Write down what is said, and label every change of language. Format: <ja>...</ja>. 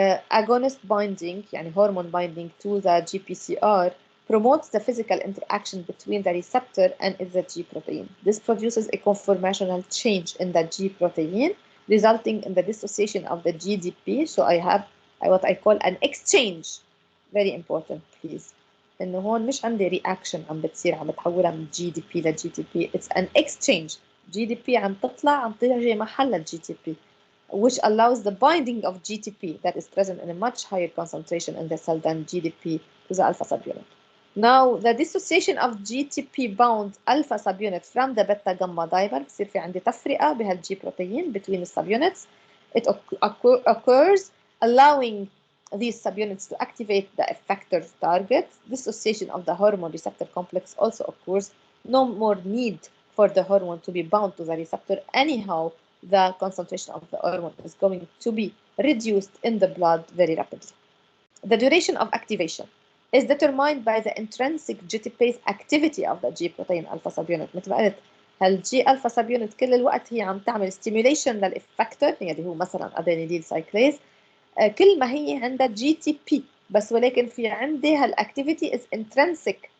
<en>Agonist binding, يعني hormone binding to the GPCR, promotes the physical interaction between the receptor and the G protein. This produces a conformational change in the G protein, resulting in the dissociation of the GDP. So I have what I call an exchange. Very important please.</en> <ar>إنه هون مش عندي reaction عم بتصير عم بتحولها من GDP ل GDP.</ar> <en>It's an exchange. GDP</en> <ar>عم تطلع عم تيجي محل</ar> <en>GTP, which allows the binding of GTP that is present in a much higher concentration in the cell than GDP to the alpha subunit. Now, the dissociation of GTP bound alpha subunit from the beta gamma dimer</en> <ar>بصير في عندي تفرقة بهالجي</ar> <en>protein between the subunits. It occurs allowing these subunits to activate the effector target. Dissociation of the hormone receptor complex also occurs. No more need for the hormone to be bound to the receptor. Anyhow, the concentration of the hormone is going to be reduced in the blood very rapidly. The duration of activation is determined by the intrinsic GTPase activity of the G protein alpha subunit.</en> <ar>مثل ما قلت هالجي alpha subunit كل الوقت هي عم تعمل stimulation للإفكتور اللي هو مثلا adenylyl cyclase. كل ما هي عندها GTP بس ولكن في عندي هالactivity</ar> <en>is intrinsic.</en>